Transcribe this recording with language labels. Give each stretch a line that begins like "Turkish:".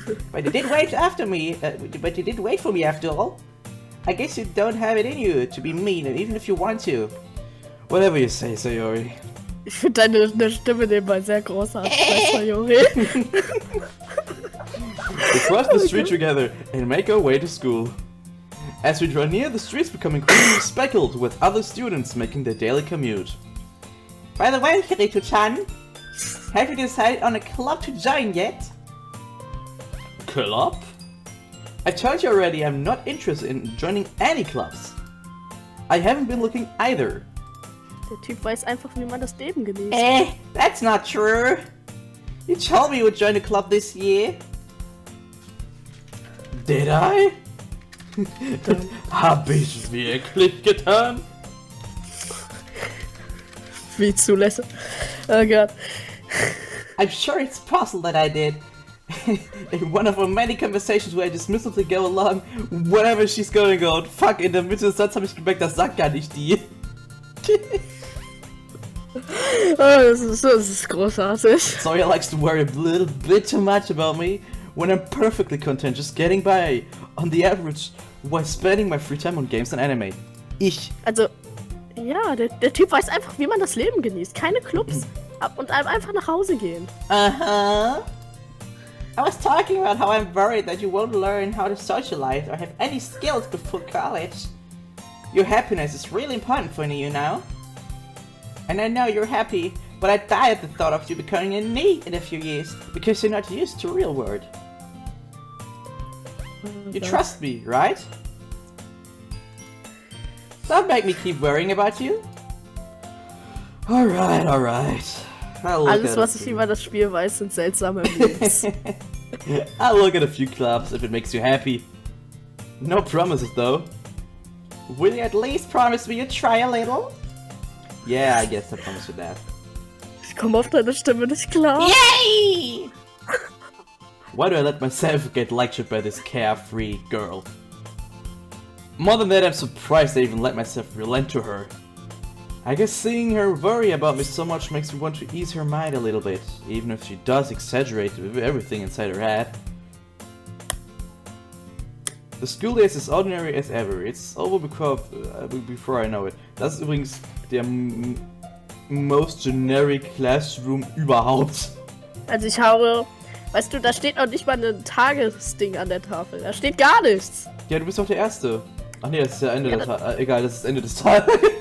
English: But you did wait after me. But you did wait for me after all. I guess you don't have it in you to be mean, even if you want to. Whatever you say, Sayori.
German: Ich finde deine Stimme nebenbei sehr großartig, Sayori.
English: We cross the street together and make our way to school. As we draw near, the streets become increasingly speckled with other students making their daily commute. By the way, KiritoChan, have you decided on a club to join yet? Club? I told you already I'm not interested in joining any clubs. I haven't been looking either.
German: Der Typ weiß einfach, wie man das Leben genießt.
English: That's not true. You told me you would join a club this year. Did I?
German: Hab ich wirklich getan? Wie zulässig. Oh Gott.
English: I'm sure it's possible that I did. In one of our many conversations where I just simply go along, whatever she's going on.
German: Fuck, in der Mitte des Satzes habe ich gemerkt, das sagt gar nicht die. Oh, das ist großartig.
English: Sawyer likes to worry a little bit too much about me when I'm perfectly content just getting by on the average while spending my free time on games and anime.
German: Also, ja, der Typ weiß einfach, wie man das Leben genießt. Keine Clubs und einfach nach Hause gehen. Uh-huh.
English: I was talking about how I'm worried that you won't learn how to socialize or have any skills before college. Your happiness is really important for you now. And I know you're happy, but I die at the thought of you becoming a need in a few years because you're not used to real world. You trust me, right? Don't make me keep worrying about you. Alright.
German: Alles, was ich über das Spiel weiß, sind seltsame Memes.
English: I'll look at a few clubs if it makes you happy. No promises though. Will you at least promise me you'll try a little? Yeah, I guess I promise you that.
German: Ich komme auf deine Stimme nicht klar. Yay!
English: Why do I let myself get lectured by this carefree girl? More than that, I'm surprised I even let myself relent to her. I guess seeing her worry about me so much makes me want to ease her mind a little bit, even if she does exaggerate with everything inside her head. The school day is as ordinary as ever. It's over before I know it.
German: Das ist übrigens der
English: most generic classroom
German: überhaupt. Also ich habe... Weißt du, da steht noch nicht mal ein Tagesding an der Tafel. Da steht gar nichts. Ja, du bist doch der Erste. Ach nee, das ist ja Ende der Tag. Egal, das ist Ende des Tages.